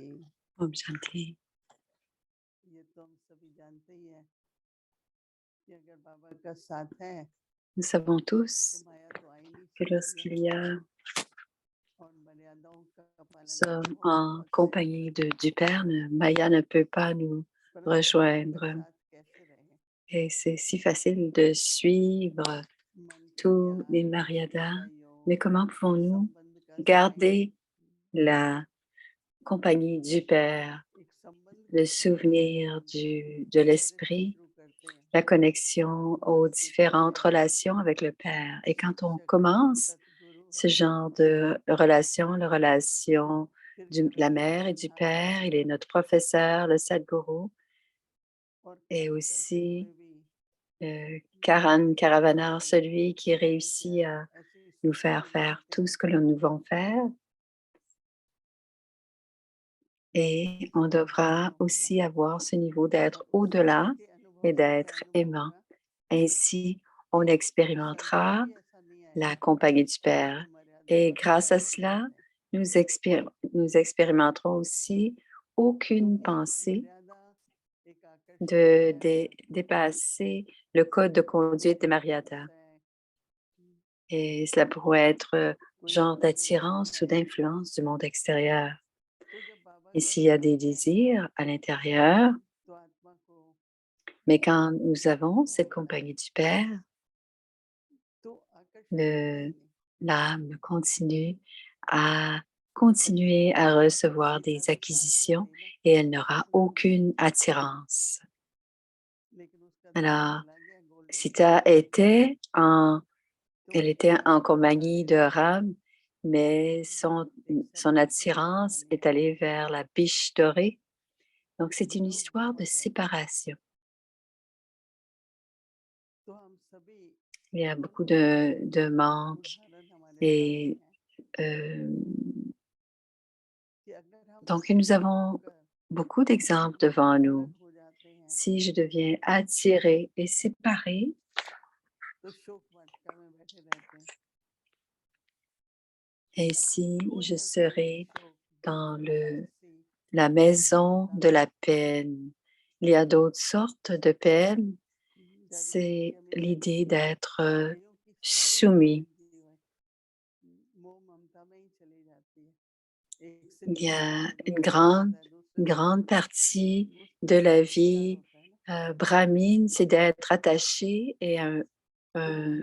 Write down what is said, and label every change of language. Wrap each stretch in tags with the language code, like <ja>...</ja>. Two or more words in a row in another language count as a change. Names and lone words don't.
<hi>Om Shanti. ये तो हम सभी जानते ही हैं कि अगर बाबा का साथ है</hi> <fr>Nous savons</fr> <hi>तो</hi> <fr>tous</fr> <hi>माया तो आ ही नहीं</hi> <fr>que</fr> <hi>सकती</hi> <fr>lorsqu'il</fr> <hi>है</hi> <fr>y a</fr> <hi>और मर्यादाओं का पालन</hi> <fr>sommes</fr> <hi>करना बहुत</hi> <fr>en</fr> <hi>आवश्यक</hi> <fr>compagnie du Père, Maya ne peut pas nous</fr> <hi>है। परंतु बाबा के</hi> <fr>rejoindre.</fr> <hi>साथ कैसे रहें?</hi> <fr>Et c'est si facile de suivre</fr> <hi>मन की</hi> <fr>tous les</fr> <hi>ज्ञान,</hi> <fr>Mariadas.</fr> <hi>बुद्धि का</hi> <fr>Mais</fr> <hi>योग,</hi> <fr>comment pouvons-nous</fr> <hi>संबंध का</hi> <fr>garder</fr> <hi>संयोग,</hi> <fr>la compagnie du Père,</fr> <hi>एक संबंध</hi> <fr>le</fr> <hi>को शुरू</hi> <fr>souvenir de</fr> <hi>कैसे</hi> <fr>l'Esprit,</fr> <hi>शुरू करते हैं?</hi> <fr>la connexion aux différentes relations avec le Père? Et quand on commence</fr> <hi>सतगुरु</hi> <fr>ce genre de relation, la relation</fr> <hi>फिर</hi> <fr>de la mère et du Père, il est notre professeur, le Sadhguru,</fr> <hi>और</hi> <fr>et</fr> <hi>कार्य करते</hi> <fr>aussi</fr> <hi>हुए भी</hi> <fr>Karan Karavanar, celui qui réussit à</fr> <hi>ऐसी</hi> <fr>nous</fr> <hi>स्थिति</hi> <fr>faire</fr> <hi>में</hi> <fr>faire</fr> <hi>लाते</hi> <fr>tout</fr> <hi>हैं</hi> <fr>ce que nous devons faire. Et on devra aussi avoir ce niveau d'être au-delà</fr> <hi>के अनुभव</hi> <fr>et</fr> <hi>से</hi> <fr>d'être</fr> <hi>मालूम</hi> <fr>aimant.</fr> <hi>होगा</hi> <fr>Ainsi, on</fr> <hi>कि संसार</hi> <fr>expérimentera</fr> <hi>भी ऐसा नहीं</hi> <fr>la</fr> <hi>आएगा</hi> <fr>compagnie du Père.</fr> <hi>कि मर्यादा</hi> <fr>Et</fr> <hi>का</hi> <fr>grâce à</fr> <hi>पालन</hi> <fr>cela,</fr> <hi>नहीं है।</hi> <fr>nous expérimenterons aussi</fr> <hi>तो</hi> <fr>aucune</fr> <hi>क्योंकि</hi> <fr>pensée</fr> <hi>मर्यादा एक आकर्षण है,</hi> <fr>dépasser le code de conduite des Mariadas.</fr> <hi>है,</hi> <fr>Et cela pourrait être</fr> <hi>कोई</hi> <fr>genre</fr> <hi>अपने में</hi> <fr>d'attirance ou</fr> <hi>है।</hi> <fr>d'influence du monde extérieur.</fr> <hi>तो जब बाबा</hi> <fr>Et</fr> <hi>का</hi> <fr>s'il y a</fr> <hi>साथ</hi> <fr>des</fr> <hi>है</hi> <fr>désirs à l'intérieur,</fr> <hi>तो आत्मा को</hi> <fr>mais quand nous avons cette compagnie du Père,</fr> <hi>तो आकर्षण होगा ही नहीं।</hi> <fr>l'âme continue à continuer à recevoir</fr> <hi>सीता</hi> <fr>des</fr> <hi>भी साथ में</hi> <fr>acquisitions</fr> <hi>रही ना,</hi> <fr>et elle n'aura</fr> <hi>मथुरा में,</hi> <fr>aucune attirance.</fr> <hi>लेकिन उसका ध्यान</hi> <fr>Alors,</fr> <hi>चला गया गोलोक</hi> <fr>Sita</fr> <hi>में। तो</hi> <fr>elle était en</fr> <hi>उसके</hi> <fr>compagnie</fr> <hi>साथ</hi> <fr>de</fr> <hi>रहने</hi> <fr>Ram</fr> <hi>वाले</hi> <fr>mais son attirance est allée vers la biche dorée. Donc, c'est une histoire de séparation.</fr> <hi>तो हम सभी</hi> <fr>Il y a</fr> <hi>बहुत</hi> <fr>beaucoup</fr> <hi>सारे</hi> <fr>de manques</fr> <hi>उदाहरण हमारे सामने</hi> <fr>et</fr> <hi>हैं euh, कि अगर हम</hi> <fr>donc nous avons</fr> <hi>अचानक</hi> <fr>beaucoup d'exemples devant nous.</fr> <hi>अलग हो जाते हैं</hi> <fr>Si je deviens attirée et séparée,</fr> <hi>तो शोक वाटिका में बैठे रहते हैं</hi> <fr>et si</fr> <hi>कोई</hi> <fr>je</fr> <hi>ना कोई</hi> <fr>serai</fr> <hi>शोक</hi> <fr>dans</fr> <hi>उदासी</hi> <fr>la maison</fr> <hi>चिंता</hi> <fr>de la peine, il y a d'autres sortes de peines.</fr> <hi>जैसे</hi> <fr>C'est</fr> <hi>दुनिया में</hi> <fr>l'idée d'être</fr> <hi>कईयों की सारी</hi> <fr>soumis.</fr> <hi>सारी जीवन मोह ममता में ही चली जाती है एक से</hi> <fr>Il y</fr> <hi>निकल</hi> <fr>a</fr> <hi>के दूसरे में आता है दूसरे</hi> <fr>une</fr> <hi>से</hi> <fr>grande</fr> <hi>निकल</hi> <fr>partie</fr> <hi>के</hi> <fr>de</fr> <hi>उसमें</hi> <fr>la</fr> <hi>प्यार</hi> <fr>vie</fr> <hi>होता है ना</hi> <fr>brahmine, c'est d'être attaché</fr> <hi>तो un-</hi>